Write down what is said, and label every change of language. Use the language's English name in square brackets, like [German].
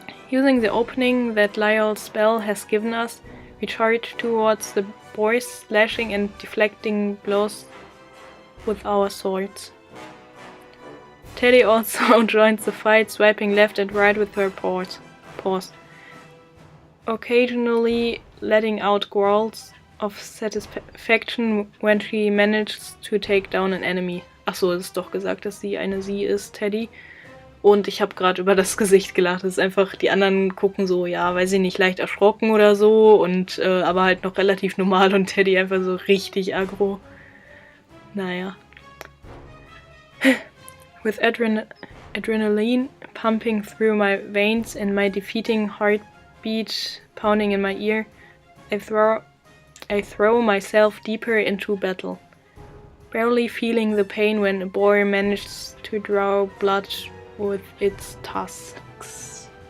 [English] Using the opening that Lyle's spell has given us, we charge towards the boys, slashing and deflecting blows with our swords. Teddy also joins the fight, swiping left and right with her paws, occasionally letting out growls of satisfaction when she manages to take down an enemy. [German] Achso, es ist doch gesagt, dass sie eine sie ist, Teddy. Und ich habe gerade über das Gesicht gelacht. Das ist einfach, die anderen gucken so, ja, weiß ich nicht, leicht erschrocken oder so. Und aber halt noch relativ normal und Teddy einfach so richtig aggro. Naja. [English] With adrenaline pumping through my veins and my defeating heartbeat pounding in my ear, I throw myself deeper into battle, barely feeling the pain when a boar manages to draw blood with its tusks.